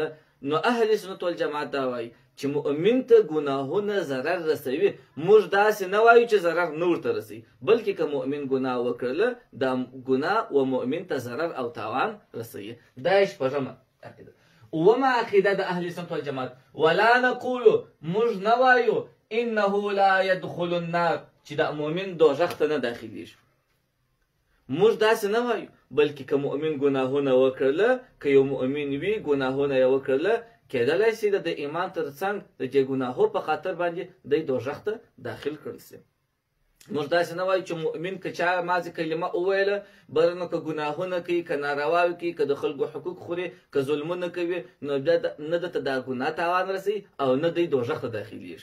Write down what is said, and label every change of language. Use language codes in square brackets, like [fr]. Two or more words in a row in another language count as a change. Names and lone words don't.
[ps] نو [ar] اهل سنت والجماعت [ps] دا وایي چې مؤمن ته ګناهونه ضرر رسوي. موږ داسې نه وایو چې ضرر نه ورته رسوي، بلکې که مؤمن ګناه وکړله دا ګناه و مؤمن ته ضرر او تاوان رسوي. دا یې شپږمه عقیده. اوومه عقیده د [ar] اهل سنت والجماعت: ولا نقول [ps] موږ نه وایو [ar] انه لا يدخل النار [ps] چې دا مؤمن دوزخ ته نه داخلیږي. موږ داسې نه وایو، بلکې که مؤمن ګناهونه وکړله، که یو مؤمن وي ګناهونه یې وکړله، کېدلی شي د ایمان تر څنګ د دې ګناهو په خاطر باندې دی دوزخ ته داخل کړل شي. موږ داسې نه وایو چې مؤمن که چا مازې کلمه وویله بل نو که ګناهونه کوي، که نارواوې کوي، که د خلکو حقوق خوري، که ظلمونه کوي، نو نه دته دا ګناه تاوان رسوي او نه دی دوزخ ته داخلیږي.